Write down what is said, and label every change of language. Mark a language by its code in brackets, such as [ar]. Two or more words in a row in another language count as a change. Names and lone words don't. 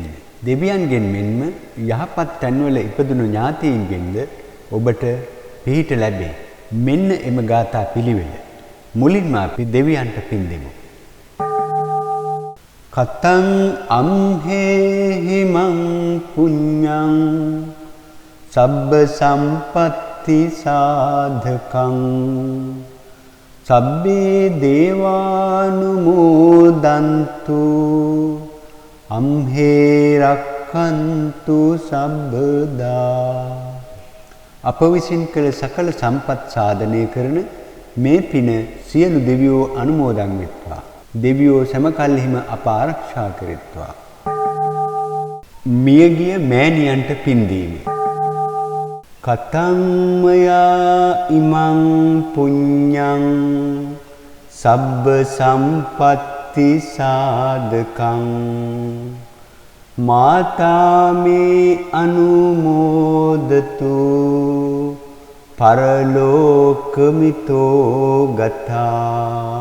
[si] දෙවියන්ගෙන් මෙන්ම යහපත් තැන්වල ඉපදුණු ඥාතීන්ගෙන්ද ඔබට පිහිට ලැබේ. මෙන්න එම ගාථා පිළිවෙල. මුලින්ම අපි දෙවියන්ට පින් දෙමු. [pi] කතං අම්හෙහි මං පුඤ්ඤං සබ්බ සම්පත්ති සාධකං සබ්බේ දේවානුමෝදන්තු අම්හේ රක්ඛන්තු සබ්බදා. [si] අප විසින් කළ සකල සම්පත් සාධනය කරන මේ පින සියලු දෙවියෝ අනුමෝදන් වෙත්වා. දෙවියෝ සමකල්හිම අප ආරක්ෂා කෙරෙත්වා. මියගිය මෑණියන්ට පින් දීම. [pi] කතං මයා ඉමං පුඤ්ඤං සබ්බ සම්පත්ති සාධකං මාතා මේ අනුමෝදතු පරලෝකමිතෝ ගතා.